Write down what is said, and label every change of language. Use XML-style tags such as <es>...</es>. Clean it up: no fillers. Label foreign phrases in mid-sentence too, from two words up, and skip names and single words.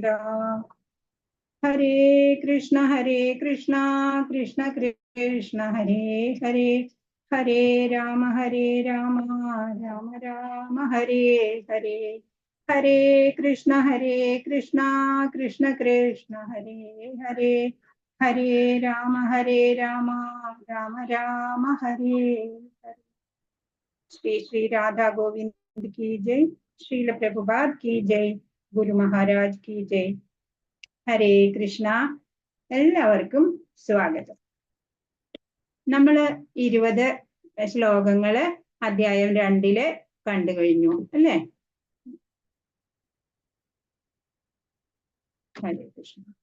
<sa>ഹരേ കൃഷ്ണ കൃഷ്ണ കൃഷ്ണ ഹരേ ഹരേ ഹരേ രാമ രാമ രാമ ഹരേ ഹരേ. ഹരേ കൃഷ്ണ കൃഷ്ണ കൃഷ്ണ ഹരേ ഹരേ ഹരേ രാമ രാമ രാമ ഹരേ ഹരേ.</sa> <hi>ശ്രീ ശ്രീ രാധാ ഗോവിന്ദ് की जय. श्रील प्रभुपाद की जय. ഗുരു മഹാരാജ് की जय.</hi> <sa>ഹരേ കൃഷ്ണ.</sa> <ml>എല്ലാവർക്കും സ്വാഗതം. നമ്മള് 20 ശ്ലോകങ്ങള് അധ്യായം 2 കണ്ടു കഴിഞ്ഞു അല്ലേ?</ml> <sa>ഹരേ കൃഷ്ണ.</sa>